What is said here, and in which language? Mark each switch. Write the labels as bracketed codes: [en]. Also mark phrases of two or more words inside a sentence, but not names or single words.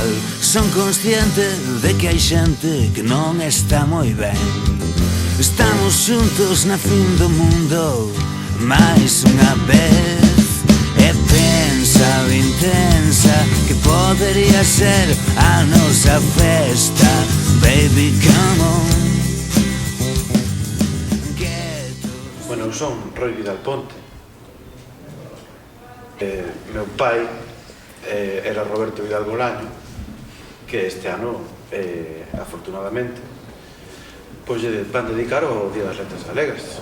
[gl] Son consciente de que hai xente que non está moi ben. Estamos xuntos na fin do mundo máis unha vez. E pensa o intensa que podería ser a nosa festa. [en] Baby, come on. [gl] Bueno, eu son Roi Vidal Ponte. Meu pai era Roberto Vidal Bolaño, que este ano, afortunadamente, pois lle van dedicar o Día das Letras Galegas.